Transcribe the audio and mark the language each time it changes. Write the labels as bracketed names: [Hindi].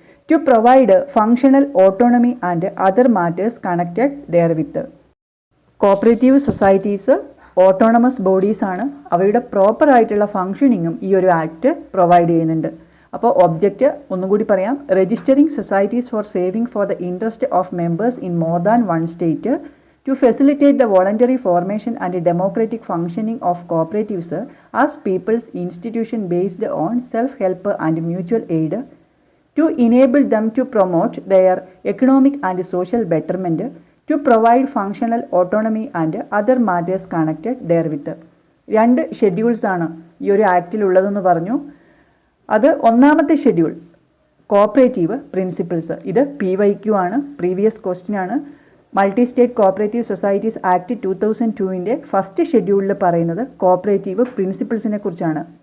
[English] To provide functional autonomy and other matters connected therewith. [Malayalam] Cooperative societies autonomous ബോഡീസാണ്. അവയുടെ proper ആയിട്ടുള്ള ഫങ്ഷനിങ്ങും ഈ ഒരു act provide ചെയ്യുന്നുണ്ട്. അപ്പോൾ ഒബ്ജക്റ്റ് ഒന്നുകൂടി പറയാം. [English] Registering societies for saving for the interest of members in more than one state. To facilitate the voluntary formation and democratic functioning of cooperatives as people's institution based on self-help and mutual aid. To enable them to promote their economic and social betterment. To provide functional autonomy and other matters connected therewith. [Malayalam] 2 schedules ആണ് ഈ ഒരു ആക്റ്റിലുള്ളതെന്ന് പറഞ്ഞു. അത് ഒന്നാമത്തെ schedule cooperative principles. ഇത് PYQ ആണ്, previous question ആണ്. Multi state cooperative societies act 2002 first ഷെഡ്യൂളിൽ പറയുന്നത് കോപ്പറേറ്റീവ് പ്രിൻസിപ്പിൾസിനെ കുറിച്ചാണ്.